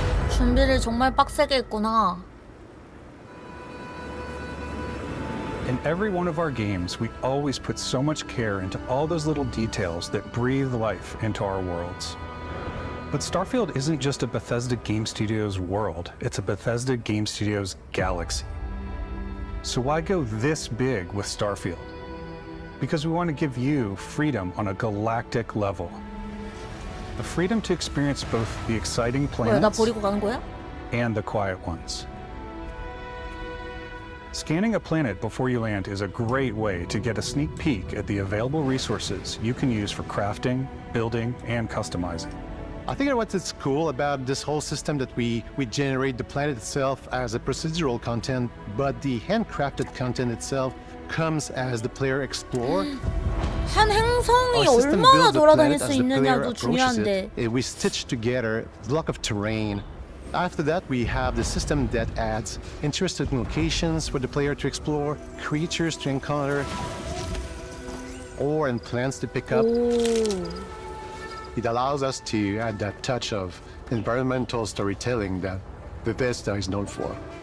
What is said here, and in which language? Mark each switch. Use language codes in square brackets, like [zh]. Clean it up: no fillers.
[ko] 준비를 정말 빡세게 했구나. [en] In every one of our games, we always put so much care into all those little details that breathe life into our worlds. But Starfield isn't just a Bethesda Game Studios world, it's a Bethesda Game Studios galaxy. So why go this big with Starfield? Because we want to give you freedom on a galactic level. The freedom to experience both the exciting [ko] 뭐야, 나 [en] planets [ko] 버리고 가는 거야? [en] and the quiet ones. Scanning a planet before you land is a great way to get a sneak peek at the available resources you can use for crafting, building, and customizing. I think what's cool about this whole system that we generate the planet itself as a procedural content, but the handcrafted content itself comes as the player explore. [ko] 한 행성이 얼마나 돌아다닐 수 있느냐도 중요한데. [en] We stitch together block of terrain. After that, we have the system that adds interesting locations for the player to explore, creatures to encounter, ore and plants to pick up. It allows us to add that touch of environmental storytelling that Bethesda is known for.